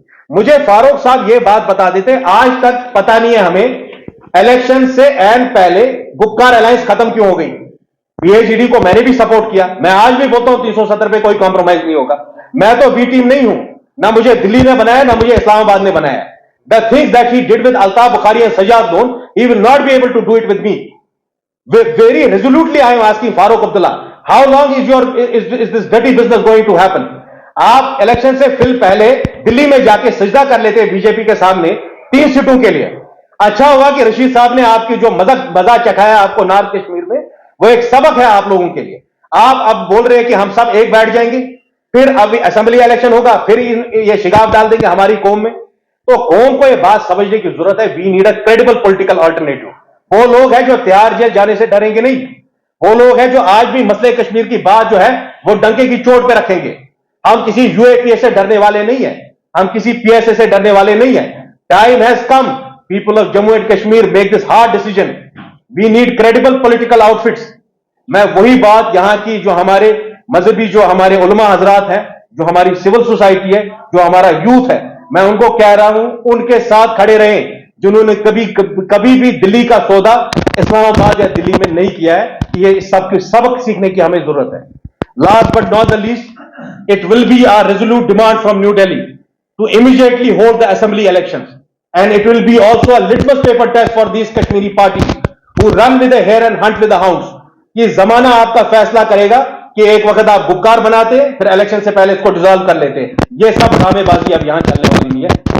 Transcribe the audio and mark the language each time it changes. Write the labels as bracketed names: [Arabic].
[Hindi] मुझे फारूक साहब ये बात बता देते, आज तक पता नहीं है हमें इलेक्शन से एन पहले गुप्कार अलायंस खत्म क्यों हो गई। पीएचडी को मैंने भी सपोर्ट किया, मैं आज भी बोलता हूं 370 पे कोई कॉम्प्रोमाइज नहीं होगा। मैं तो बी टीम नहीं हूं, ना मुझे दिल्ली ने बनाया, ना मुझे इस्लामाबाद ने बनाया। [English] The things that he did with Altaf Bukhari and Sajjad Loan, he will not be able to do it with me. Very resolutely I am asking Farooq Abdullah, how long is this dirty business going to happen? [Hindi] आप election से फिर पहले दिल्ली में जाके सजदा कर लेते BJP के सामने 3 सीटों के लिए। अच्छा हुआ कि रशीद साहब ने आपकी जो मजा चखाया आपको नॉर्थ कश्मीर में, वो एक सबक है आप लोगों के लिए। आप अब बोल रहे हैं कि हम सब एक बैठ जाएंगे, फिर अब असेंबली इलेक्शन होगा, फिर ये शिगाफ डाल देंगे हमारी कौम में। तो कौम को यह बात समझने की जरूरत है, [English] We need a credible political alternative. [Hindi] वो लोग हैं जो त्यार जेल जाने से डरेंगे नहीं, वो लोग हैं जो आज भी मसले कश्मीर की बात जो है वो डंके की चोट पे रखेंगे। हम किसी यूएपीए से डरने वाले नहीं है, हम किसी पीएसए से डरने वाले नहीं है। [English] Time has come, people of Jammu and Kashmir make this hard decision. We need credible political outfits. [Hindi] मैं वही बात यहां की जो हमारे मजहबी, जो हमारे उलमा हजरात हैं, जो हमारी सिविल सोसाइटी है, जो हमारा यूथ है, मैं उनको कह रहा हूं उनके साथ खड़े रहें, जिन्होंने कभी भी दिल्ली का सौदा इस्लामाबाद या दिल्ली में नहीं किया है। ये सबक सीखने की हमें जरूरत है। [English] Last but not the least, it will be a resolute demand from New Delhi to immediately hold the assembly elections, and it will be also a litmus paper test for these Kashmiri parties who run with the hare and hunt with the hounds। [Hindi] ये जमाना आपका फैसला करेगा कि एक वक्त आप गुप्कार बनाते फिर इलेक्शन से पहले इसको डिसॉल्व कर लेते। ये सब ड्रामेबाजी अब यहां चलने वाली नहीं है।